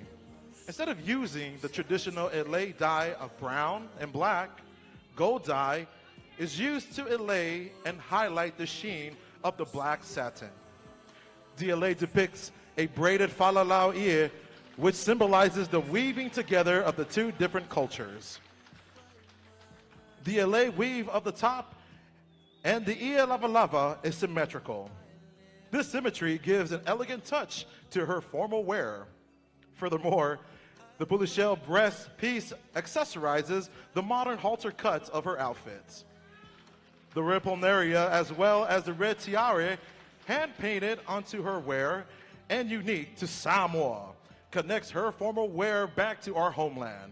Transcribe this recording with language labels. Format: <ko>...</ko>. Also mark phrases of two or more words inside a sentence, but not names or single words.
<en>Instead of using the traditional elae dye of brown and black, gold dye is used to elae and highlight the sheen of the black satin. The elae depicts a braided falalau ear, which symbolizes the weaving together of the two different cultures. The elae weave of the top and the</en> <sm>ia lava lava</sm> <en>is symmetrical. This symmetry gives an elegant touch to her formal wear. Furthermore, the Pulishel breast piece accessorizes the modern halter cuts of her outfits. The repulnaria, as well as the red tiara, hand-painted onto her wear and unique to Samoa, connects her formal wear back to our homeland.</en>